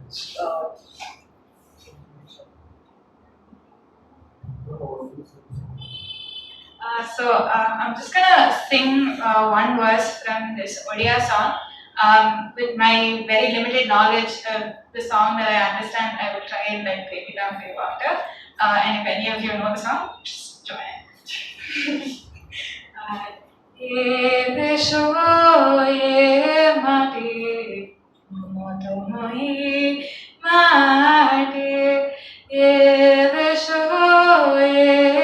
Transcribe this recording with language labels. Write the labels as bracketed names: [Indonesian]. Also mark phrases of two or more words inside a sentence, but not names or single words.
[English] I'm just gonna sing one verse from this Odia song. With my very limited knowledge of the song that I understand, I will try and like break it down for you after. And if any of you know the song, just join it. [Odia] ଏ ଦେଶ ଏ ମାଟି, ମମତାମୟୀ ମାଟି. ଏ ଦେଶ ଏ